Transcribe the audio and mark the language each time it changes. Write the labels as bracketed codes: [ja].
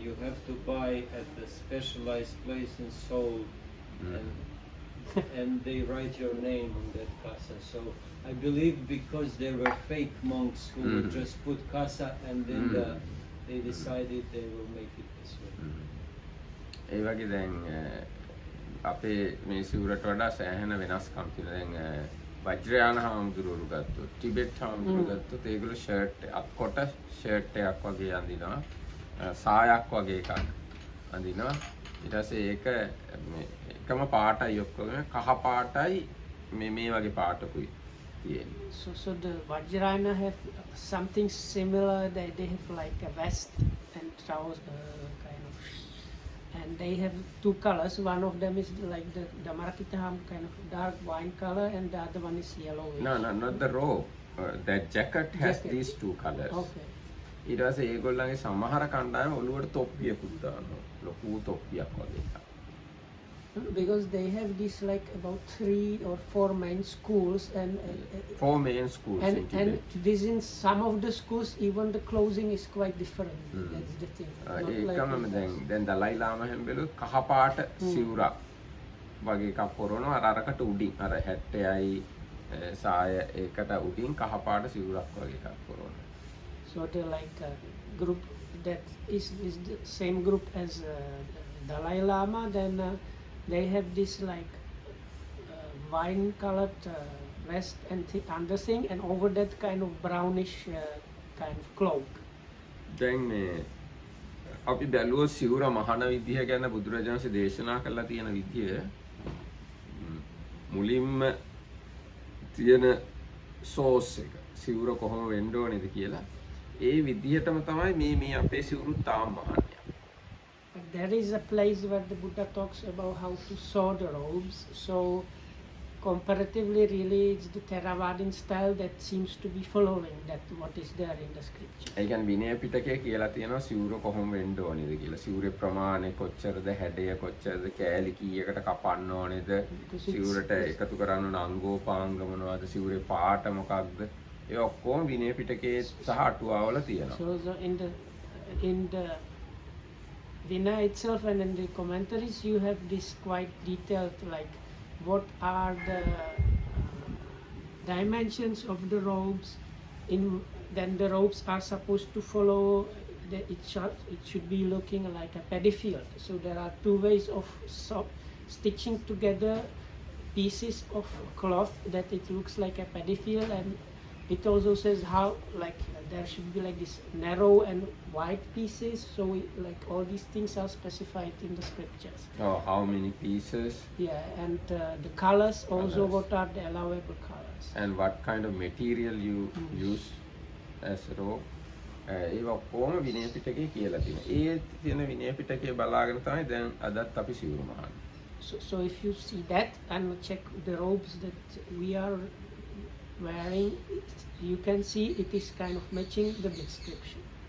[en] You have to buy at a specialized place in Seoul, and they write your name on that casa. So I believe because there were fake monks who would just put casa, and then they decided they will make it this way. [si] ඒ වගේ දැන් අපේ මේ සිවුරට වඩා සෑහෙන වෙනස්කම් තියෙනවා. දැන් වජ්‍රයාන හාමුදුරුවෝ ගත්තොත් ටිබෙට් හාමුදුරුවෝ ගත්තොත් ඒගොල්ලෝ ෂර්ට් අත්කොට ෂර්ට් එකක් වගේ අඳිනවා. සායක් වගේ එකක් අඳිනවා. ඊට පස්සේ ඒක මේ එකම පාටයි ඔක්කොම කහ පාටයි මේ වගේ පාටකුයි තියෙන්නේ. [en] So the Vajrayana have something similar. They have like a vest and trouser kind of, and they have two colors. One of them is like the Damarakitaham kind of dark wine color, and the other one is yellowish. No, not the robe. That jacket has Jacket. these two colors. Okay. [si] ඊට පස්සේ ඒගොල්ලන්ගේ සමහර කණ්ඩායම ඔළුවට තොප්පියකුත් දානවා. ලොකු තොප්පියක් වගේ එකක්. [en] Because they have this like about 3 or 4 main schools, and Four main schools in Tibet. and within some of the schools even the clothing is quite different. That's the thing. Not like [si] ඒකම [en] in [si] දැන් දලයි ලාම හැම්බෙලුත් කහ පාට සිවුරක් වගේ එකක් පොරවනවා. අරකට උඩින් අර 60යි සාය ඒකට උඩින් කහ පාට සිවුරක් වගේ එකක් පොරවනවා. [en] So they're like a group that is the same group as Dalai Lama. Then they have this like wine colored vest and under thing, and over that kind of brownish kind of cloak. [si] දැන් මේ අපි බැලුවොත් සිවුර මහන විදිහ ගැන බුදුරජාණන්සේ දේශනා කළා තියෙන විදිය මුලින්ම තියෙන සෝස් එක සිවුර කොහොම වෙන්න ඕනේද කියලා ඒ විදිහටම තමයි මේ අපේ සිවුරු තාම මහන්නේ. [en] But there is a place where the Buddha talks about how to sew the robes. So comparatively, really, it's the Theravada style that seems to be following that what is there in the scripture. [si] ඒ කියන්නේ විනය පිටකයේ කියලා තියෙනවා සිවුර කොහොම වෙන්න ඕනේද කියලා. සිවුරේ ප්‍රමාණය කොච්චරද, හැඩය කොච්චරද, කෑලි කීයකට කපන්න ඕනේද, සිවුරට එකතු කරන්න ඕන අංගෝපාංග මොනවද, සිවුරේ පාට මොකක්ද, ඒ ඔක්කොම විනය පිටකයේ සහ අටුවාවල තියෙනවා. [en] So in the Vinaya itself and in the commentaries, you have this quite detailed, like what are the dimensions of the robes. Then the robes are supposed to follow. It should be looking like a paddy field. So there are two ways of stitching together pieces of cloth that it looks like a paddy field, and it also says how like there should be like this narrow and wide pieces. So like all these things are specified in the scriptures. Oh, how many pieces Yeah, and the colors also, Colours. what are the allowable colors. and what kind of material you use as a robe. [si] ඒ ඔක්කොම විනය පිටකේ කියලා තියෙනවා. ඒ තියෙන විනය පිටකේ බලාගෙන තමයි දැන් අදත් අපි සිවුරු මහන්නේ. [en] So if you see that and check the robes that we are wearing, you can see it is kind of matching the description.